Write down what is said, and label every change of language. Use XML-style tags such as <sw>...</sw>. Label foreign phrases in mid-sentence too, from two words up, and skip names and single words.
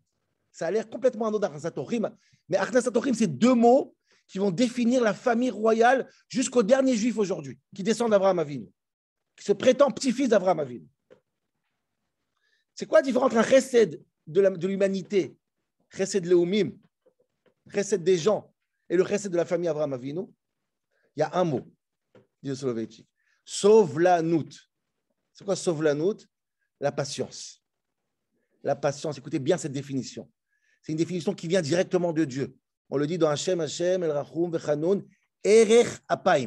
<fr>Ça a l'air complètement anodin,</fr> <he>הכנסת אורחים.</he> <fr>Mais</fr> <he>הכנסת אורחים,</he> <fr>c'est deux mots qui vont définir la famille royale jusqu'au dernier juif aujourd'hui, qui descend d'Avraham Avinu, qui se prétend petit-fils d'Avraham Avinu. C'est quoi la différence entre un chesed de l'humanité,</fr> <he>חסד לאומים,</he> <fr>chesed des gens, et le chesed de la famille Avraham Avinu? Il y a un mot, dit le Soloveitchik. Sovlanut. C'est quoi sovlanut? La patience. La patience, écoutez bien cette définition. C'est une définition qui vient directement de Dieu. On le dit dans</fr> <he>השם, אל רחום, וחנון, ארך אפים.</he>